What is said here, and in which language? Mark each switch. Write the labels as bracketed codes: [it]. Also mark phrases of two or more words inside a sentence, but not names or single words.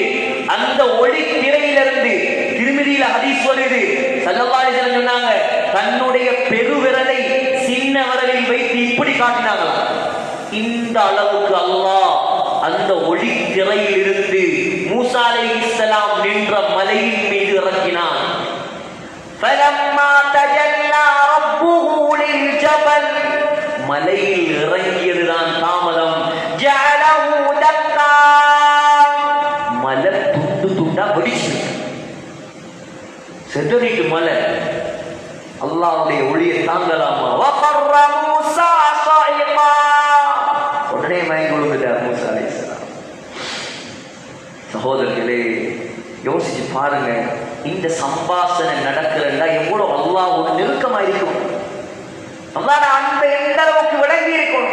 [ta] அந்த ஒளி திரையிலிருந்து திருமதியில ஹதீஸ் வருது, [ar] صلى الله عليه وسلم [ta] சொன்னாங்க, தன்னுடைய பெருவிரலை சின்ன விரலில் வைத்து இப்படி காட்டினாங்களாம். இந்த அளவுக்கு அல்லாஹ் அந்த ஒளி திரையில் இருந்து மூஸா அலைஹிஸ்ஸலாம் நின்ற மலையின் மீது இறங்கினான். [ar] فَلَمَّا تَجَلَّى رَبُّهُ لِلْجَبَلِ. [ta] மலையில் இறங்கியதுதான் தாமதம். [ar] جَعَلَهُ دَكًّا. [ta] மலை துண்டு துண்டா வெடிச்சு செதறிட்டு மலை. அல்லாஹ்வுடைய ஒளியை தாங்கலாமா? [ar] وَقَرَّ مُوسَى صَعِقًا. [ta] உடனே மயங்கி விழுந்துட்டார் மூஸா அலைஹிஸ்ஸலாம். சகோதரர்களே, யோசிச்சு பாருங்க, இந்த சம்பாஷணை நடக்கிறதா எவ்வளவு அல்லாஹ்வோட நெருக்கமா இருக்கும். அல்லாஹ் அன்பை எந்த அளவுக்கு விளங்கி இருக்கும்.